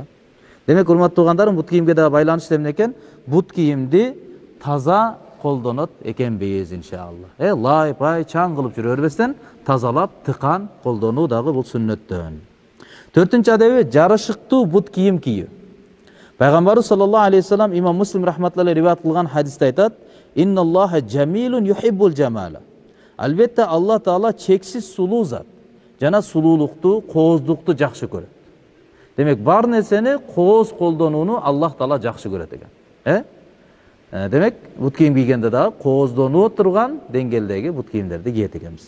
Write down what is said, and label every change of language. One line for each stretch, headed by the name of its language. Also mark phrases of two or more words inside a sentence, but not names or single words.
Kyrgyz: Демек, урматтуу туугандарым, бут кийимге дагы байланыштуу эмне экен? Бут кийимди таза колдонот экенбиз иншалла. Лай пай чаң кылып жүрө бербестен тазалап, тыкан колдонуу дагы бул сүннөттөн. Төртүнчү адеби жарышыктуу бут кийим кийүү. Пайгамбарыбыз
Arabic: صلى الله عليه وسلم
Kyrgyz: имам Муслим рахматуллахи риваят кылган хадисте айтат:
Arabic: "إن الله جميل يحب الجمال."
Kyrgyz: Албетте Аллах Таала чексиз сулуу зат. Жана сулуулукту, кооздукту жакшы көрөт. Демек, бар нерсени кооз колдонууну Аллах Таала жакшы көрөт экен. Демек, бут кийим кийгенде дагы кооздонуп турган деңгээлдеги бут кийимдерди кийет экенбиз.